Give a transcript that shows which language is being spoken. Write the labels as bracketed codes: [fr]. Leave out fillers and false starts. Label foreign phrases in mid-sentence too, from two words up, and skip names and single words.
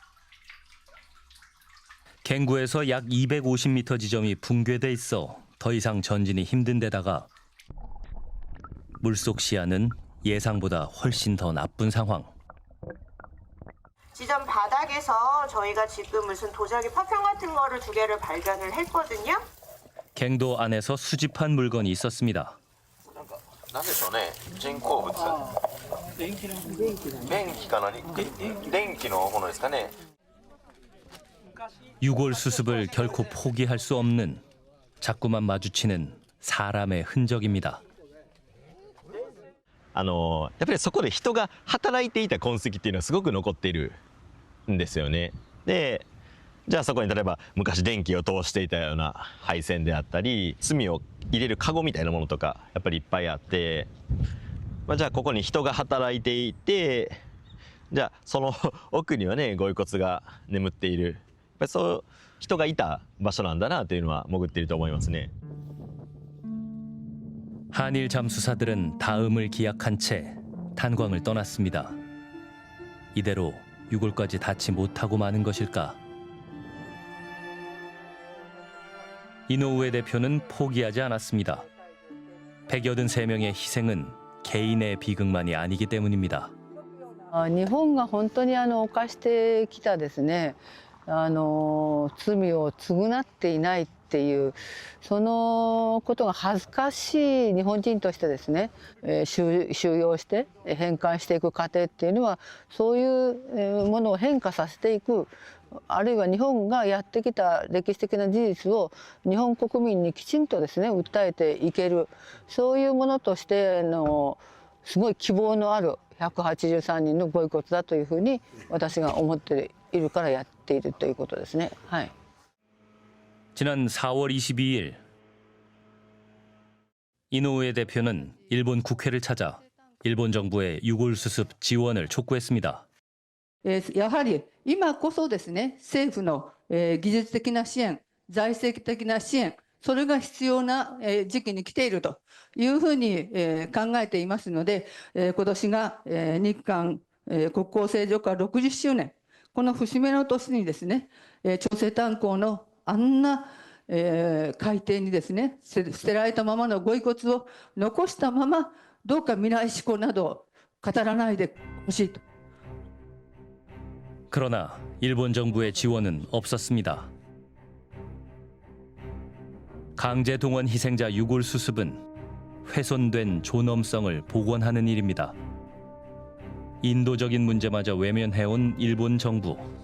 [ko] 갱구에서 약 250m 지점이 붕괴돼 있어 더 이상 전진이 힘든 데다가 물속 시야는 예상보다 훨씬 더 나쁜 상황. 지점 바닥에서 저희가 지금 무슨 도자기 파편 같은 거를 2개를 발견을 했거든요. 갱도 안에서 수집한 물건이 있었습니다. [ja] なんでしょうね、人工物。電気かな、電気のものですかね。 [ko] 유골 수습을 결코 포기할 수 없는 자꾸만 마주치는 사람의 흔적입니다. [ja] やっぱりそこで人が働いていた痕跡っていうのはすごく残っているんですよね。で、じゃあそこに例えば昔電気を通していたような配線であったり、炭を入れるカゴみたいなものとかやっぱりいっぱいあって、じゃあここに人が働いていて、じゃあその奥にはねご遺骨が眠っている。そう人がいた場所なんだなというのは潜っていると思いますね。 [ko] 한일 잠수사들은 다음을 기약한 채 탄광을 떠났습니다. 이대로 유골까지 닿지 못하고 마는 것일까? 이노우에 대표는 포기하지 않았습니다. 183명의 희생은 개인의 비극만이 아니기 때문입니다. [ja] 日本が本当に犯してきたですね。罪を償っていないっていうそのことが恥ずかしい日本人としてですね、収容して返還していく過程っていうのはそういうものを変化させていくあるいは日本がやってきた歴史的な事実を日本国民にきちんとですね訴えていけるそういうものとしてのすごい希望のある183人のご遺骨だというふうに私が思っているからやっているということですね。はい。 [ko] 지난 4월 22일 이노우에 대표는 일본 국회를 찾아 일본 정부의 유골 수습 지원을 촉구했습니다. [ja] やはり今こそですね政府の技術的な支援、財政的な支援、それが必要な時期に来ているというふうに考えていますので、今年が日韓国交正常化60周年。この節目の年にですね、朝鮮炭鉱のあんな、海底にですね、捨てられたままのご遺骨を残したまま、どうか未来志向など語らないでほしいと。 [ko] 그러나 일본 정부의 지원은 없었습니다. 강제 동원 희생자 유골 수습은 훼손된 존엄성을 복원하는 일입니다. 인도적인 문제마저 외면해온 일본 정부.